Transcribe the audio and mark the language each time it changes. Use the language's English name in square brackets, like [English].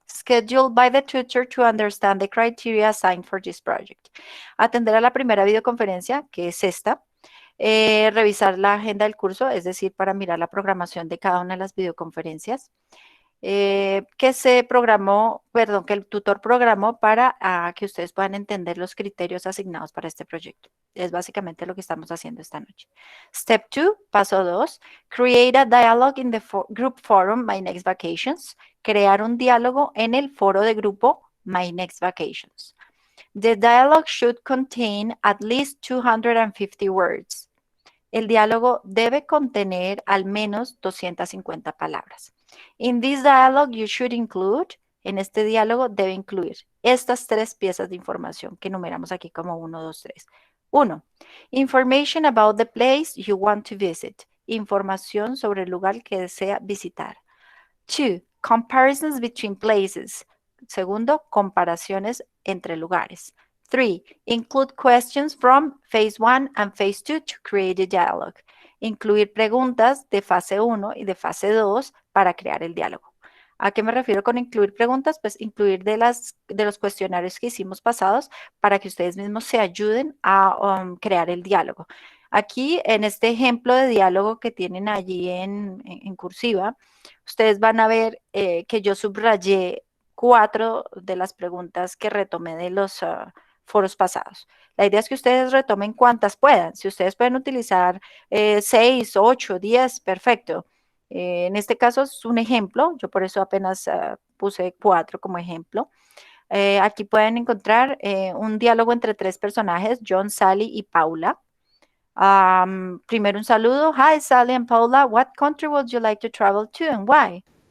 [English] scheduled by the tutor to understand the criteria assigned for this project. [Spanish] Atender a la primera videoconferencia, que es esta. Revisar la agenda del curso, es decir, para mirar la programación de cada una de las videoconferencias. Que se programó, perdón, que el tutor programó para que ustedes puedan entender los criterios asignados para este proyecto. Es básicamente lo que estamos haciendo esta noche. [English] Step 2, [Spanish] paso 2, [English] create a dialogue in the group forum My Next Vacations. [Spanish] Crear un diálogo en el foro de grupo My Next Vacations. [English] The dialogue should contain at least 250 words. [Spanish] El diálogo debe contener al menos 250 palabras. [English] In this dialogue, you should include, [Spanish] en este diálogo debe incluir estas 3 piezas de información que enumeramos aquí como 1, 2, 3. 1. [English] Information about the place you want to visit. [Spanish] Información sobre el lugar que desea visitar. 2. [English] Comparisons between places. [Spanish] Segundo, comparaciones entre lugares. 3. [English] Include questions from phase 1 and phase 2 to create a dialogue. [Spanish] Incluir preguntas de fase 1 y de fase 2 para crear el diálogo. ¿A qué me refiero con incluir preguntas? Pues incluir de los cuestionarios que hicimos pasados para que ustedes mismos se ayuden a crear el diálogo. Aquí, en este ejemplo de diálogo que tienen allí en cursiva, ustedes van a ver que yo subrayé 4 de las preguntas que retomé de los foros pasados. La idea es que ustedes retomen cuantas puedan. Si ustedes pueden utilizar 6, 8, 10, perfecto. En este caso es un ejemplo, yo por eso apenas puse 4 como ejemplo. Aquí pueden encontrar un diálogo entre 3 personajes, John, Sally y Paula. Primero un saludo. Hi, Sally and Paula. [English] What country would you like to travel to and why?